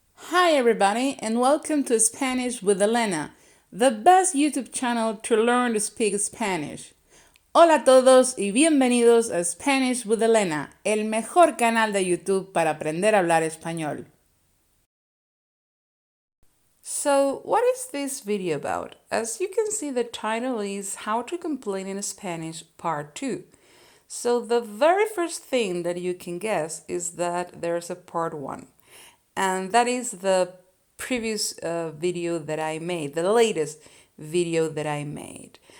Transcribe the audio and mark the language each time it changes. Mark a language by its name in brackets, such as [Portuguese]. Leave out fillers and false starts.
[English] Hi everybody and welcome to Spanish with Elena, the best YouTube channel to learn to speak Spanish. [Spanish] Hola a todos y bienvenidos a Spanish with Elena, el mejor canal de YouTube para aprender a hablar español. [English] So, what is this video about? As you can see, the title is How to Complain in Spanish Part 2. So, the very first thing that you can guess is that there's a Part 1. And that is the previous video that I made, the latest video that I made.